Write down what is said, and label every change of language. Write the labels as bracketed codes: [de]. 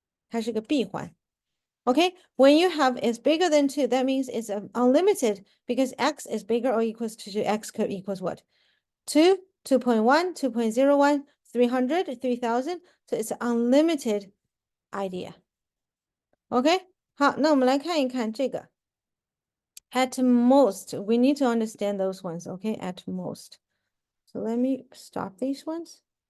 [zh] 它是个闭环. [en] Okay, when you have is bigger than 2, that means it's unlimited because x is bigger or equals to 2. X could equals what? 2, 2.1, 2.01, 300, 3000. So it's an unlimited idea. [zh] Okay, 好，那我们来看一看这个。 [en] At most, we need to understand those ones, okay? At most. So let me stop these ones.